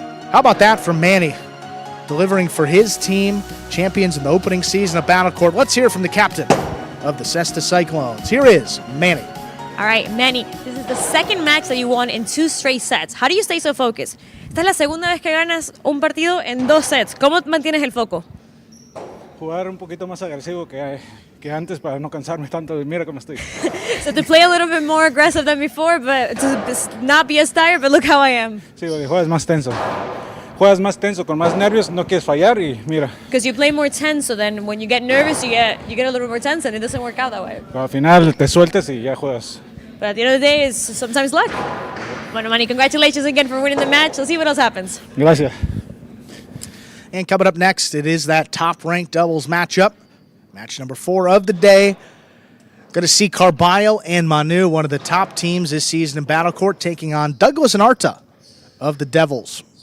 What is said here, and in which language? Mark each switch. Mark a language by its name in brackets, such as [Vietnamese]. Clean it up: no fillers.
[English] How about that from Manny, delivering for his team, champions in the opening season of Battle Court. Let's hear from the captain of the Cesta Cyclones. Here is Manny. All right, Manny, this is the second match that you won in 2 straight sets. How do you stay so focused? [Spanish] Esta es la segunda vez que ganas un partido en 2 sets. ¿Cómo mantienes el foco? Jugar un poquito más agresivo que antes para no cansarme tanto. Mira cómo estoy. [English] So to play a little bit more aggressive than before, but to not be as tired, but look how I am. [Spanish] Sí, porque juegas más tenso. Juegas más tenso, con más nervios, no quieres fallar y mira. [English] Because you play more tense, so then when you get nervous, you get a little bit more tense, and it doesn't work out that way. [Spanish] Pero al final te sueltas y ya juegas. [English] But at the end of the day, it's sometimes luck. Bueno, Manny, congratulations again for winning the match. Let's see what else happens. [Spanish] Gracias. [English] And coming up next, it is that top-ranked doubles matchup. Match number 4 of the day. Going to see Carbo and Manu, one of the top teams this season in Battle Court, taking on Douglas and Arta of the Devils.